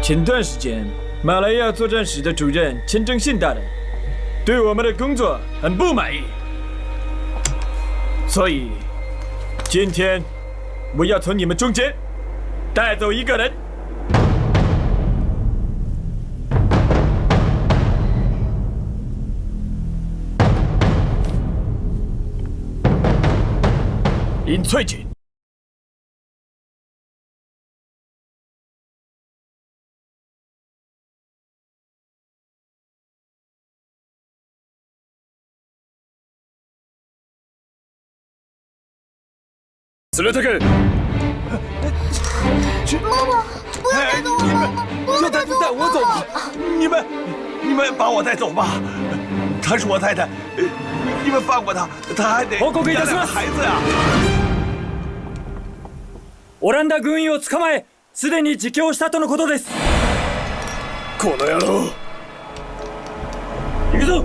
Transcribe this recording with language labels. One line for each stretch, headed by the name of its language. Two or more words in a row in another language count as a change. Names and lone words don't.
Chinese: 前段时间，马来亚作战室的主任钱正信大人对我们的工作很不满意，所以今天我要从你们中间带走一个人。林翠锦。
Japanese: 連れてけ！
Chinese: 妈妈，不要带走我！不要带走带我走吧！你们把我带走吧！她是我太太，你们放过她，她还得
Japanese: 報告いたします。
Chinese: 孩子呀！
Japanese: オランダ軍医を捕まえ、すでに自供したとのことです。この野郎！行くぞ！